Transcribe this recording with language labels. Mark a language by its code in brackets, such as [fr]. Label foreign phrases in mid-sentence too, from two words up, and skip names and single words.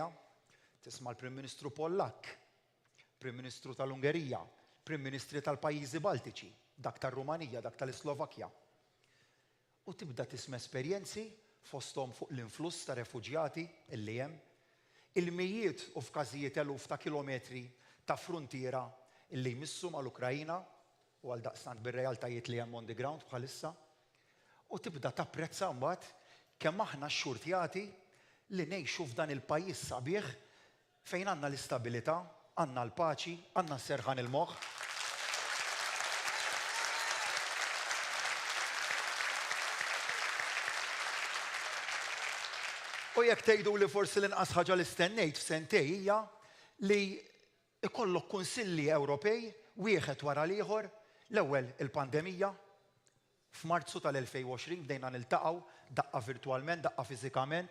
[mt] Tisma' l-Prim Ministru Pollak, Prim Ministru tal-Ungerija, Prim Ministri tal-pajjiżi Baltiċi, dak tar-Rumanija, dak tal-Slovakkja. U tibda tisma' esperjenzi fosthom fuq l-influss ta' refuġjati illi hemm, il-mijiet u f'każijiet eluf ta' kilometri ta' fruntiera illi jmissu mal-Ukrajina u għal daqstant bir-realtajiet li hemm [en] on the ground [mt] bħalissa. U tibda tapprezza mbagħad kemm aħna xxurtjati li ngħixu f'dan il-pajjiż sabiħ fejn għandna l-istabilità, għandna l-paċi, għandna s-serħan il-moħħ. U jekk tgħidu li forsi l-inqas ħaġa li stennejt f'sentej hija li ikollok kunsilli Ewropej wieħed wara l-ieħor, l-ewwel il-pandemija, f'Marzu tal-2020 bdejna niltaqgħu daqqa virtwalment, daqqa fiżikament.